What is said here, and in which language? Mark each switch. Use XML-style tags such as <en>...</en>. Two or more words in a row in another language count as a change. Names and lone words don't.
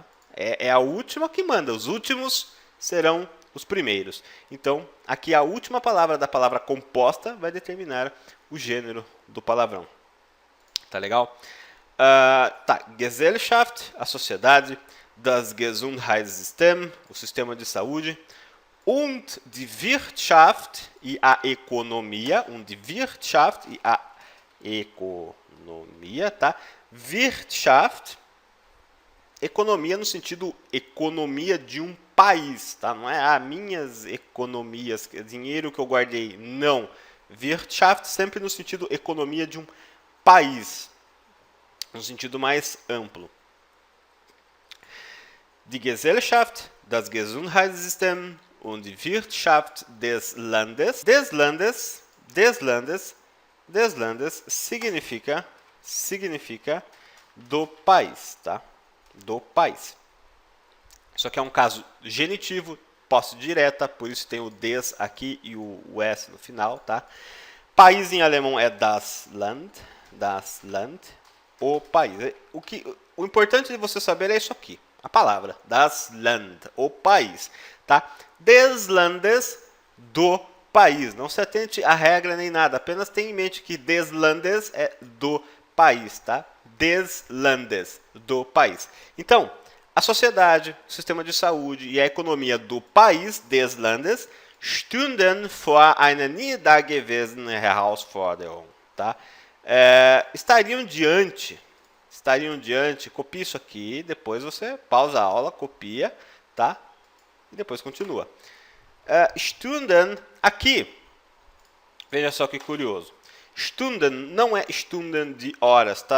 <pt>É a última que manda, os últimos serão os primeiros. Então, aqui a última palavra da palavra composta vai determinar o gênero do palavrão. Tá legal? Tá, Gesellschaft, a sociedade,</pt> <de>das Gesundheitssystem,</de> <pt>o sistema de saúde,</pt> <de>und die Wirtschaft</de> <pt>e a economia, tá? Wirtschaft, economia no sentido economia de um país, tá? Não é minhas economias, dinheiro que eu guardei, não. Wirtschaft sempre no sentido economia de um país, no sentido mais amplo.</pt> <de>Die Gesellschaft, das Gesundheitssystem und die Wirtschaft des Landes. Des Landes</de> <pt>significa do país, tá? Do país. Isso aqui é um caso genitivo, posse direta, por isso tem o des aqui e o s no final, tá? País em alemão é</pt> <de>das Land,</de> <pt>o país. O importante de você saber é isso aqui, a palavra,</pt> <de>das Land,</de> <pt>o país, tá?</pt> <de>Des Landes,</de> <pt>do país. Não se atente à regra nem nada, apenas tenha em mente que</pt> <de>des Landes</de> <pt>é do país, tá?</pt> <de>Des Landes,</de> <pt>do país. Então, a sociedade, o sistema de saúde e a economia do país,</pt> <de>des Landes, stünden vor einer nie dagewesenen Herausforderung,</de> <pt>tá? Estariam diante, copia isso aqui, depois você pausa a aula, copia, tá? E depois continua. Stunden, aqui, veja só que curioso. Stunden não é Stunden de horas, tá?</pt>